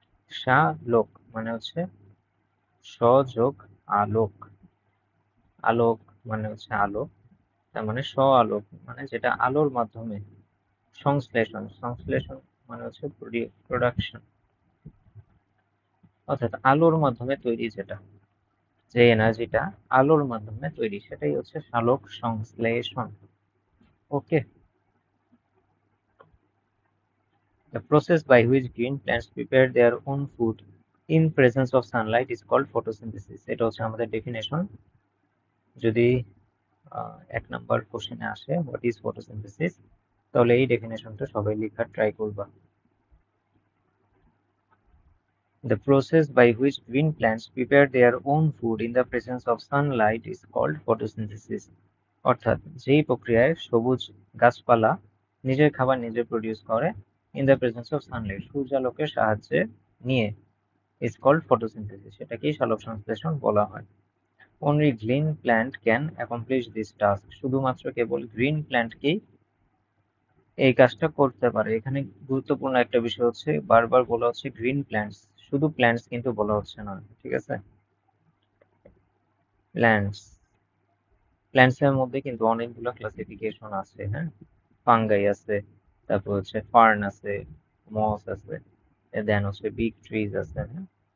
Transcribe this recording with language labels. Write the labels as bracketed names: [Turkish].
[Bangla] সালোক মানে হচ্ছে সযোগ আলোক, আলোক মানে হচ্ছে আলো, তার মানে আলোক মানে যেটা আলোর মাধ্যমে, সংশ্লেষণ মানে হচ্ছে প্রোডাকশন। অর্থাৎ আলোর মাধ্যমে তৈরি যে এনার্জিটা আলোর মাধ্যমে তৈরি সেটাই হচ্ছে সালোক সংশ্লেষণ। [English] Okay, the process by which green plants prepare their own food in presence of sunlight is called photosynthesis. [Bangla] এটা হচ্ছে আমাদের ডেফিনেশন। যদি 1 নম্বর কোশ্চেনে আসে [English] what is photosynthesis, [Bangla] তাহলে এই ডেফিনেশনটা সবাই লেখার ট্রাই করবা। [English] The process by which green plants prepare their own food in the presence of sunlight is called photosynthesis. [Bangla] অর্থাৎ যেই প্রক্রিয়ায় সবুজ গাছপালা নিজের খাবার নিজে প্রডিউস করে [English] in the presence of sunlight, [Bangla] সূর্যালোকের সাহায্যে নিয়ে, [English] is called photosynthesis, [Bangla] সেটাকেই সালোক সংশ্লেষণ বলা হয়। [English] Only green plant can accomplish this task. [Bangla] শুধুমাত্র কেবল গ্রিন প্ল্যান্টকেই এই কাজটা করতে পারে। এখানে গুরুত্বপূর্ণ একটা বিষয় হচ্ছে বারবার বলা হচ্ছে গ্রিন প্ল্যান্টস, শুধু প্ল্যান্টস কিন্তু বলা হচ্ছে না, ঠিক আছে? প্ল্যান্টস, প্ল্যান্টস এর মধ্যে কিন্তু অনেকগুলো ক্লাসিফিকেশন আছে, হ্যাঁ, ফাঙ্গাই আছে, তারপর হচ্ছে ফার্ন আছে, মস আছে, দেন হচ্ছে বিগ ট্রিজ আছে, হ্যাঁ।